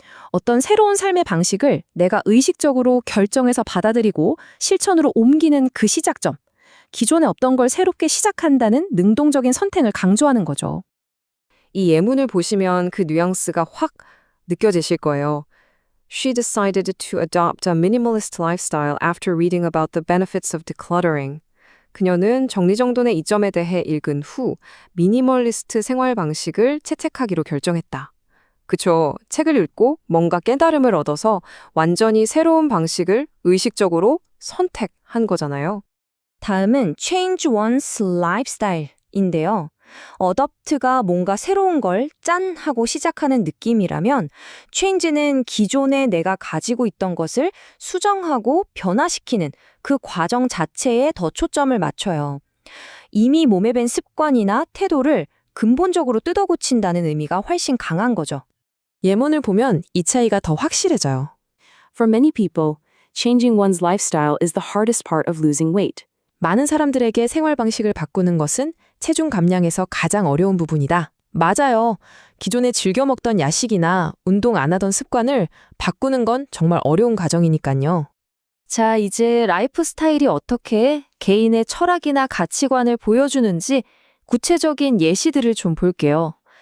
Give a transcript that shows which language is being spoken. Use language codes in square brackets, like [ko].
[ko] 어떤 새로운 삶의 방식을 내가 의식적으로 결정해서 받아들이고 실천으로 옮기는 그 시작점. 기존에 없던 걸 새롭게 시작한다는 능동적인 선택을 강조하는 거죠. 이 예문을 보시면 그 뉘앙스가 확 느껴지실 거예요. [en] She decided to adopt a minimalist lifestyle after reading about the benefits of decluttering. [ko] 그녀는 정리정돈의 이점에 대해 읽은 후 미니멀리스트 생활 방식을 채택하기로 결정했다. 그쵸. 책을 읽고 뭔가 깨달음을 얻어서 완전히 새로운 방식을 의식적으로 선택한 거잖아요. 다음은 [en] change one's lifestyle [ko] 인데요. adopt가 뭔가 새로운 걸 짠 하고 시작하는 느낌이라면 change는 기존에 내가 가지고 있던 것을 수정하고 변화시키는 그 과정 자체에 더 초점을 맞춰요. 이미 몸에 밴 습관이나 태도를 근본적으로 뜯어고친다는 의미가 훨씬 강한 거죠. 예문을 보면 이 차이가 더 확실해져요. [en] For many people, changing one's lifestyle is the hardest part of losing weight. [ko] 많은 사람들에게 생활 방식을 바꾸는 것은 체중 감량에서 가장 어려운 부분이다. 맞아요. 기존에 즐겨 먹던 야식이나 운동 안 하던 습관을 바꾸는 건 정말 어려운 과정이니까요. 자, 이제 라이프 스타일이 어떻게 개인의 철학이나 가치관을 보여주는지 구체적인 예시들을 좀 볼게요.